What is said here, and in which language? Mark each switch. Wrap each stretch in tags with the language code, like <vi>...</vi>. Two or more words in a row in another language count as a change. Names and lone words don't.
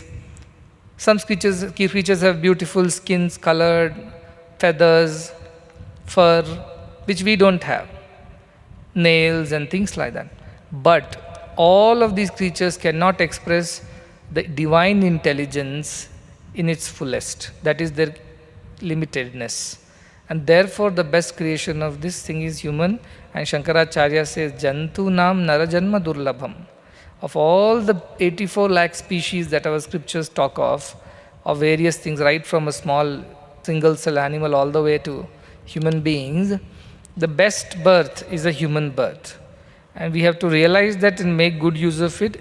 <en>Some creatures have beautiful skins, colored, feathers, fur, which we don't have, nails and things like that. But all of these creatures cannot express the divine intelligence in its fullest. That is their limitedness. And therefore the best creation of this thing is human. And Shankaracharya says,</en> <sa>Jantu nam narajanma durlabham.</sa> <en>Of all the 84 lakh species that our scriptures talk of various things, right from a small single cell animal all the way to human beings, the best birth is a human birth. And we have to realize that and make good use of it.</en>